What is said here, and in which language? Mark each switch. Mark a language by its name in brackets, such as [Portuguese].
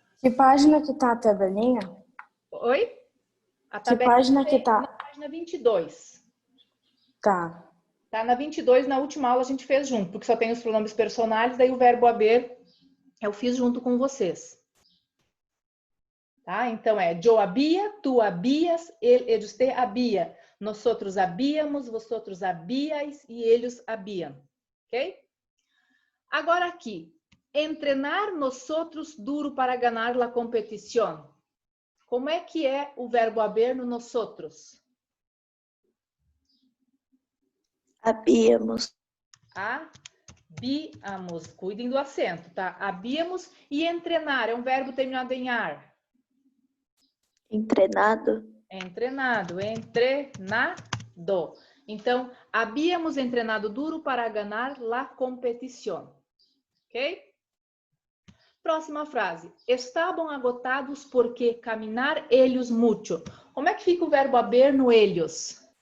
[Portuguese] Que página que tá a tabelinha? Oi? A Que tabelinha página que tá? Na página 22. Tá. Tá na 22, na última aula a gente fez junto, porque só tem os pronomes personais, daí o verbo haber eu fiz junto com vocês. Tá? Então é [Spanish] yo había, tú habías, ellos te había, nosotros habíamos, vosotros habíais [Portuguese] e eles habiam. Ok? Agora aqui, [Spanish] entrenar nosotros duro para ganhar la competición. [Portuguese] Como é que é o verbo haber no nosotros? [Spanish] Habíamos. [Portuguese] Habíamos. Cuidem do acento, tá? Habíamos. E entrenar é um verbo terminado em ar. [Spanish] Entrenado. Entrenado. Entrenado. [Portuguese] Então, [Spanish] habíamos entrenado duro para ganar la competición. [Portuguese] Ok? Próxima frase. Estavam [Spanish] agotados porque caminar ellos mucho. [Portuguese] Como é que fica o verbo haber no ellos?